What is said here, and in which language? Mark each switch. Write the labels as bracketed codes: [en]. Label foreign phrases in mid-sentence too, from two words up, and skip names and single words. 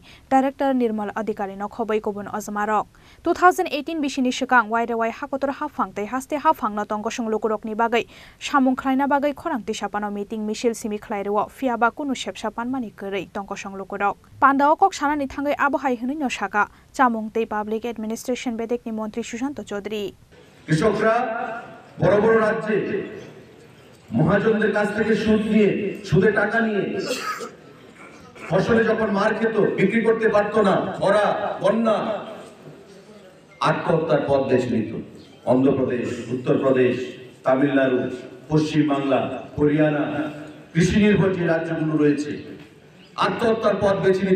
[trp] Director Nirmal Adhikari Nokhobai Kobun Ozmarok 2018 Bishini Shikang Waidawai Hakotor Hafangte Haste Hafang Notongosung Lukurokni Bagai Shamung Klaina Bagai Korang Tishapano meeting Michel Simi Klairewa Fiaba Kunu Shepshapan Manikere Tongkosong Lukurok Pandawa Kok Shanani Tangai Abohai Hunyo Shaka Chamungte [en] Public Administration [trp] Betekni Montri Shushanto Chodri [bn] বড় বড় রাজ্যে মহাজনদের কাছ থেকে সুদে টাকা নিয়ে ফসলে যখন মার খেত বিক্রি করতে পারত না খরা বন্যা আত্মহত্যার পথ বেছে নিত অন্ধ্রপ্রদেশ উত্তরপ্রদেশ তামিলনাড়ু পশ্চিম বাংলা হরিয়ানা কৃষি নির্ভর যে রাজ্যগুলো রয়েছে আত্মহত্যার পথ বেছে নিত